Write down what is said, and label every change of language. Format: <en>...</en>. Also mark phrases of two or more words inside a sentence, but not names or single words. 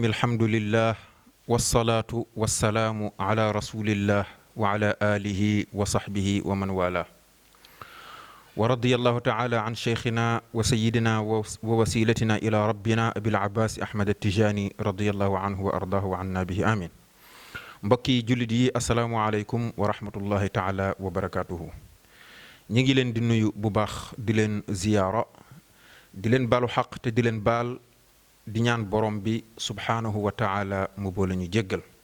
<ar>الحمد لله والصلاة والسلام على رسول الله وعلى آله وصحبه ومن والاه. ورضي الله تعالى عن شيخنا وسيدنا ووسيلتنا إلى ربنا أبي العباس أحمد التجاني رضي الله عنه وأرضاه وعنا به آمين.</ar> <wo>mbokki jullit yi</wo> <ar>السلام عليكم ورحمة الله تعالى وبركاته.</ar> <wo>ñi ngi leen di nuyu bu baax di leen ziyaara di leen baalu xaq te di leen baal di ñaan borom bi</wo> <ar>سبحانه وتعالى</ar> <wo>mu boole ñu jéggal.</wo>